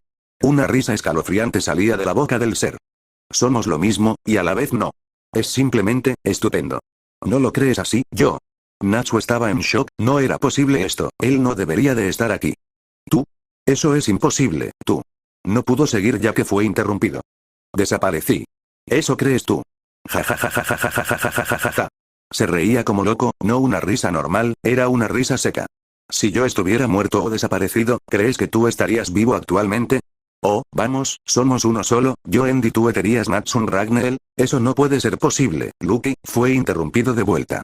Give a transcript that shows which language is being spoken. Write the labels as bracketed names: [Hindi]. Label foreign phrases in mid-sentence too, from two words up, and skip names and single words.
[Spanish] Una risa escalofriante salía de la boca del ser. Somos lo mismo, y a la vez no. Es simplemente, estupendo. ¿No lo crees así, yo? Natsu estaba en shock, no era posible esto, él no debería de estar aquí. ¿Tú? Eso es imposible, tú. No pudo seguir ya que fue interrumpido. Desaparecí. ¿Eso crees tú? Ja ja ja ja ja ja ja ja ja ja ja ja. Se reía como loco, no una risa normal, era una risa seca. Si yo estuviera muerto o desaparecido, ¿crees que tú estarías vivo actualmente? Oh, vamos, somos uno solo, yo End y tú Eterias Natsun Ragnell, eso no puede ser posible, Lucky, fue interrumpido de vuelta.